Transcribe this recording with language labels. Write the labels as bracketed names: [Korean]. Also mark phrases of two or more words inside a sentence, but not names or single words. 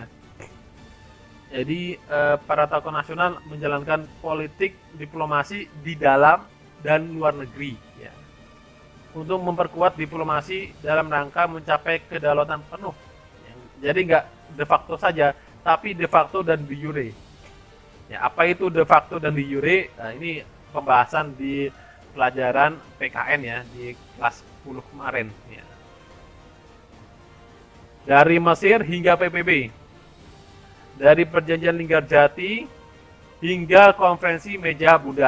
[Indonesian] Jadi para tokoh nasional menjalankan politik diplomasi di dalam dan luar negeri ya. Untuk memperkuat diplomasi dalam rangka mencapai kedaulatan penuh. Jadi nggak [Latin] de facto [Indonesian] saja, tapi [Latin] de facto dan de jure. [Indonesian] Ya, apa itu [Latin] de facto dan de jure? [Indonesian] Nah, ini pembahasan di pelajaran PKN ya, di kelas 10 kemarin. Ya. Dari Mesir hingga PBB, dari perjanjian Linggarjati hingga konferensi meja bundar.